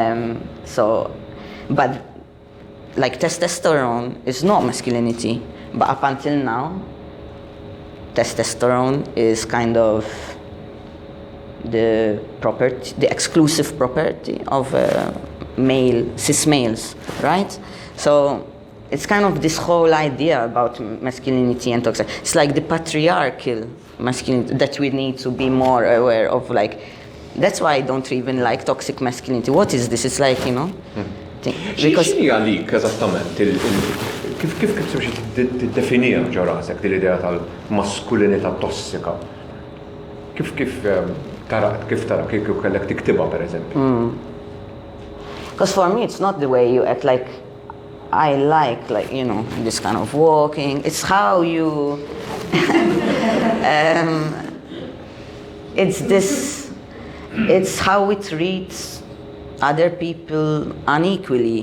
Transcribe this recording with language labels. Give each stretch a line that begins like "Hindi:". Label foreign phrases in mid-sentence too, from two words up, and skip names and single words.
English: But like testosterone is not masculinity, but up until now, testosterone is kind of the exclusive property of cis males, right? So it's kind of this whole idea about masculinity and toxic. It's like the patriarchal masculinity that we need to be more aware of. Like, that's why I don't even like toxic masculinity. What is this? It's like, because
Maltese: x'inhi għalik eżattament kif tiddefinija ġo rasek din l-idea tal-maskulinità tossika? Kif tara kif kellek tiktibha pereżempju?
English: Because for me it's not the way you act. Like, I like this kind of walking. It's how you it's how we treat other people unequally.